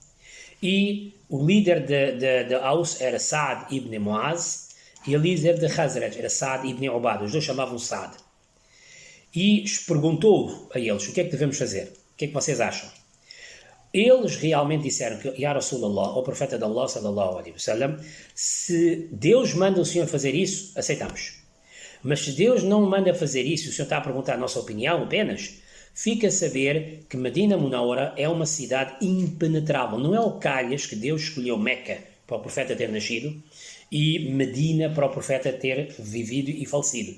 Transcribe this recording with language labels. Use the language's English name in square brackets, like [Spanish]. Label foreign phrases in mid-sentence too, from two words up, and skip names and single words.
[Portuguese] E o líder de Aus era Saad ibn Muaz, e o líder de Khazraj era Saad ibn Ubad, os dois chamavam Saad. E perguntou a eles, o que é que devemos fazer? O que é que vocês acham? Eles realmente disseram que, [Arabic] يا رسول الله, [Portuguese] o profeta de Allah, [Arabic] صلى الله عليه وسلم, [Portuguese] se Deus manda o Senhor fazer isso, aceitamos. Mas se Deus não manda fazer isso, o Senhor está a perguntar a nossa opinião apenas, fica a saber que Medina Munawara é uma cidade impenetrável. Não é o calhas que Deus escolheu Meca para o profeta ter nascido e Medina para o profeta ter vivido e falecido.